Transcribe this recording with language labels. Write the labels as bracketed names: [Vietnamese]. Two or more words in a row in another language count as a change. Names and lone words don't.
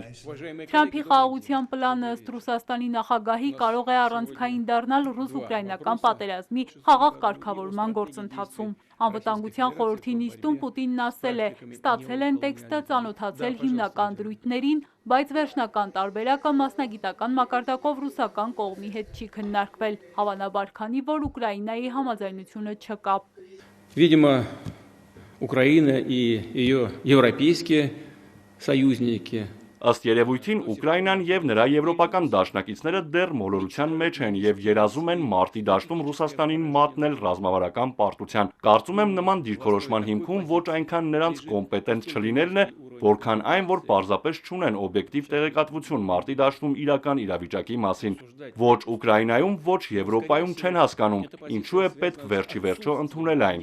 [Armenian] Թրամփի խաղաղության պլանը ըստ Ռուսաստանի նախագահի կարող է առանցքային դառնալ ռուս-ուկրաինական պատերազմի խաղաղ կարգավորման գործընթացում։ Անվտանգության խորհրդի նիստում Պուտինն ասել է, ստացել են տեքստը, ծանոթացել հիմնական դրույթներին, բայց վերջնական տարբերակը մասնագիտական մակարդակով ռուսական կողմի հետ չի քննարկվել, հավանաբար քանի որ Ուկրաինայի համաձայնությունը չկա։ [Russian] Видимо, Украина и ее европейские союзники [Armenian] Ըստ երևույթին Ուկրաինան եւ նրա եվրոպական դաշնակիցները դեռ մոլորության մեջ են եւ երազում են մարտի դաշտում Ռուսաստանին մատնել ռազմավարական պարտության։ Կարծում եմ նման դիրքորոշման հիմքում ոչ այնքան նրանց կոմպետենտ չլինելն է, որքան այն, որ պարզապես չունեն օբյեկտիվ տեղեկատվություն մարտի դաշտում իրական իրավիճակի մասին։ Ոչ Ուկրաինայում, ոչ Եվրոպայում չեն հասկանում, ինչու է պետք վերջի վերջո ընդունել այն։